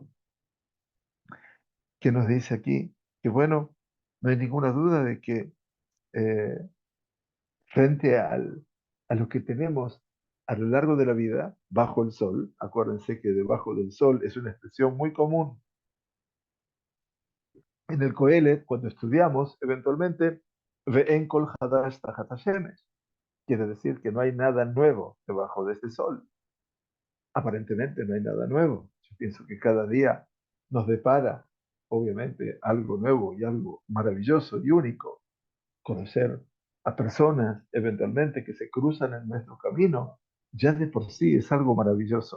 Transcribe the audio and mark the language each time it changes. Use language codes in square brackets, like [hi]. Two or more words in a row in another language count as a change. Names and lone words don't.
[es] Que nos dice aquí que bueno, no hay ninguna duda de que eh, frente a lo que tenemos a lo largo de la vida, bajo el sol, acuérdense que debajo del sol es una expresión muy común en el Coelet, cuando estudiamos, eventualmente, [he] ואין כל חדש תחת השמש. [es] Quiere decir que no hay nada nuevo debajo de este sol. Aparentemente no hay nada nuevo. Yo pienso que cada día nos depara, obviamente, algo nuevo y algo maravilloso y único. Conocer a personas, eventualmente, que se cruzan en nuestro camino, ya de por sí es algo maravilloso.